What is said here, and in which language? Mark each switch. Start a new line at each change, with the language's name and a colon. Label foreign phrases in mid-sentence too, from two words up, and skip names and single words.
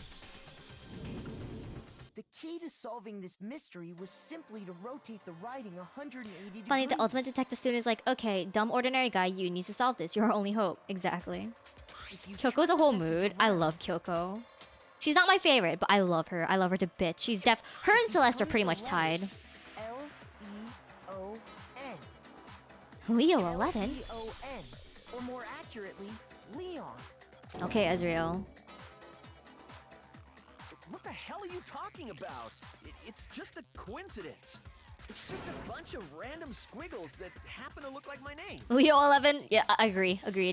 English: The key to solving this mystery was simply to rotate the writing 180 degrees. Funny, the ultimate detective student is like, okay, dumb ordinary guy, you need to solve this. You're our only hope. Exactly. Kyoko's a whole mood. I love Kyoko. She's not my favorite, but I love her. I love her to bits. She's her and Celeste are pretty much tied. L-E-O-N. Leo 11? L-E-O-N. Or more accurately, Leon. Okay, Ezreal. What the hell are you talking about? It's just a coincidence. It's just a bunch of random squiggles that happen to look like my name. Leo 11? Yeah, I agree. Agreed.